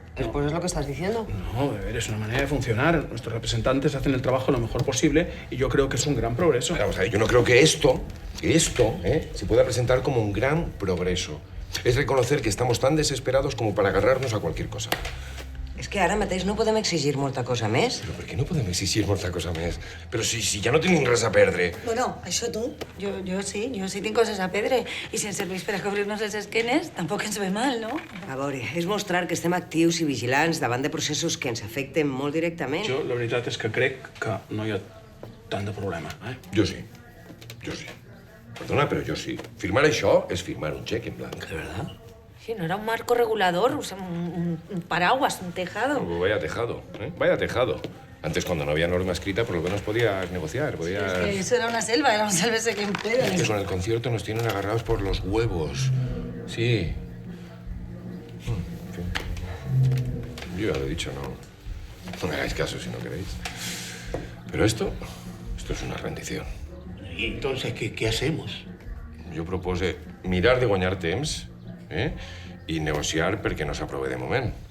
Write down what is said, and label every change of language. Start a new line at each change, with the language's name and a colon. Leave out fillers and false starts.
Spanish: Después es lo que estás diciendo. No, de ver, es una manera de funcionar. Nuestros representantes hacen el trabajo lo mejor posible y yo creo que es un gran progreso. Vamos a ver, yo no creo que esto, se pueda presentar como un gran progreso. Es reconocer que estamos tan desesperados como para agarrarnos a cualquier cosa.
Catalan: És que ara mateix no podem exigir molta cosa més. Però per què no podem exigir molta cosa més? Però si ja no tenim res a perdre. Bueno, això tu. Jo sí tinc coses a perdre. I si ens serveix per a cobrir-nos les esquenes, tampoc ens ve mal, no? A veure, és mostrar que estem actius i vigilants davant de processos que ens afecten molt directament. Jo, la veritat és que crec que no hi ha tant de problema, eh? Jo sí. Perdona, però jo sí. Firmar això és firmar un xec en blanc.
Spanish: ¿De verdad? Sí, no era un marco regulador, o sea, un paraguas, un tejado. Pues vaya tejado, ¿eh? Vaya tejado. Antes, cuando no había norma escrita, por lo menos podías negociar, podías... Es que eso era una selva ese que empeda. Es que con el concierto nos tienen agarrados por los huevos. Sí. En fin. Yo ya lo he dicho, no me hagáis caso si no queréis. Pero esto es una rendición. ¿Y entonces qué hacemos?
Catalan: Jo propose mirar de guanyar temps, i negociar perquè no s'aprove de moment.